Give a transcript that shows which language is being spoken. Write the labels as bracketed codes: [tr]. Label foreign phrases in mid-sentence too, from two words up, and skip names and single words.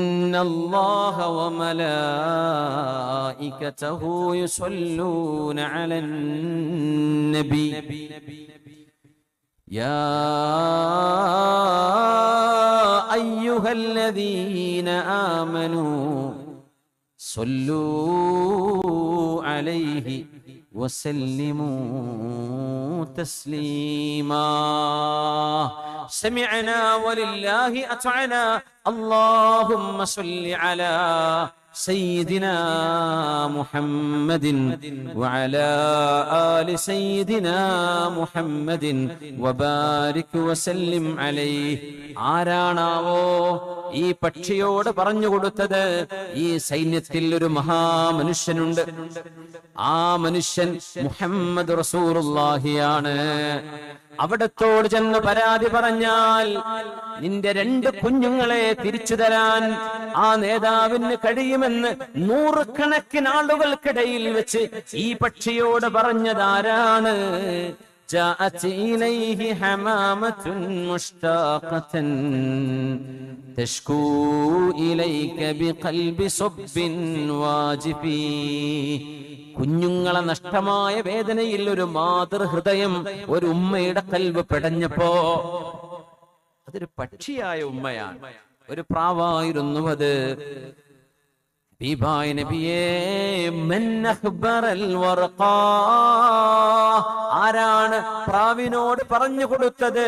[ar] إن الله وملائكته يصلون على النبي يا أيها الذين آمنوا صلوا عليه وسلموا تسليما سمعنا ولله أطعنا اللهم صل على سيدنا محمد وعلى آل سيدنا محمد وبارك وسلم عليه [ml] ആരാണാവോ ഈ പക്ഷിയോട് പറഞ്ഞു കൊടുത്തത്? ഈ സൈന്യത്തിൽ ഒരു മഹാമനുഷ്യനുണ്ട്, ആ മനുഷ്യൻ മുഹമ്മദ് റസൂലുള്ളാഹിയാണ്. അവിടത്തോട് ചെന്ന് പരാതി പറഞ്ഞാൽ നിന്റെ 2 കുഞ്ഞുങ്ങളെ തിരിച്ചു തരാൻ ആ നേതാവിന് കഴിയുമെന്ന് 100 കണക്കിന് ആളുകൾക്കിടയിൽ വെച്ച് ഈ പക്ഷിയോട് പറഞ്ഞതാരാണ്? [ar] جاءت إليه حمامة مشتاقة تشكو إليك بقلب صب واجب. [ml] കുഞ്ഞുങ്ങളെ നഷ്ടമായ വേദനയിൽ ഒരു മാതൃഹൃദയം, ഒരു ഉമ്മയുടെ കൽബ് പെടഞ്ഞപ്പോ, അതൊരു പക്ഷിയായ ഉമ്മയാണ്, ഒരു പ്രാവായിരുന്നു അത്. ഹബീബായ നബിയേ, [ar] من أخبر الورقاء, [ml] ആരാണ് പ്രാവിനോട് പറഞ്ഞു കൊടുത്തത്?